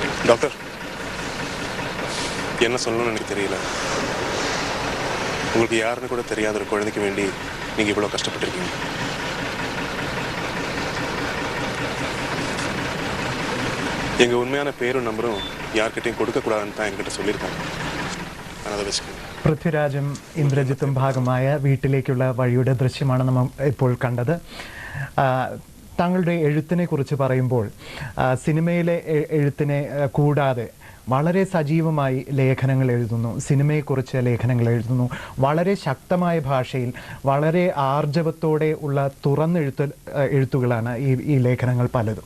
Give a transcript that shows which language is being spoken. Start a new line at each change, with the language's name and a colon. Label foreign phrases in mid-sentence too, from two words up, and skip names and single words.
Tamil: டாக்டர், என்ன சொல்லணும்னு எனக்கு தெரியல. உங்களுக்கு யாருன்னு கூட தெரியாத ஒரு குழந்தைக்கு வேண்டி நீங்க இவ்வளவு கஷ்டப்பட்டிருக்கீங்க. எங்க உண்மையான பேரும் நம்பரும் யார்கிட்டையும் കൊടുക്കக்கூடாதுன்னு தான் എൻകിட்ட சொல்லியிருக்காங்க.
Malayalam: ഞാനത് വെച്ചിട്ടുണ്ട്. പൃഥ്വിരാജും ഇന്ദ്രജിത്തും ഭാഗമായ വീട്ടിലേക്കുള്ള വഴിയുടെ ദൃശ്യമാണ് നമ്മൾ ഇപ്പോൾ കണ്ടത്. താങ്കളുടെ എഴുത്തിനെ കുറിച്ച് പറയുമ്പോൾ സിനിമയിലെ എഴുത്തിനെ കൂടാതെ വളരെ സജീവമായി ലേഖനങ്ങൾ എഴുതുന്നു, സിനിമയെക്കുറിച്ച് ലേഖനങ്ങൾ എഴുതുന്നു, വളരെ ശക്തമായ ഭാഷയിൽ വളരെ ആർജവത്തോടെ ഉള്ള എഴുത്തുകളാണ് ഈ ലേഖനങ്ങൾ പലതും.